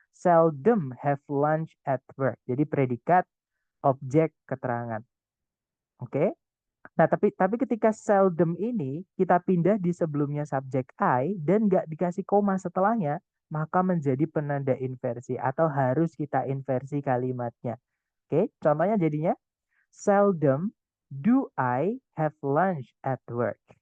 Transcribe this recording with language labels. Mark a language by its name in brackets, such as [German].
[English] Seldom have lunch at work. [Indonesian] Jadi predikat, objek, keterangan. Oke. Nah, tapi ketika seldom ini kita pindah di sebelumnya subjek I dan nggak dikasih koma setelahnya, maka menjadi penanda inversi atau harus kita inversi kalimatnya. Oke, contohnya jadinya [English] seldom do I have lunch at work.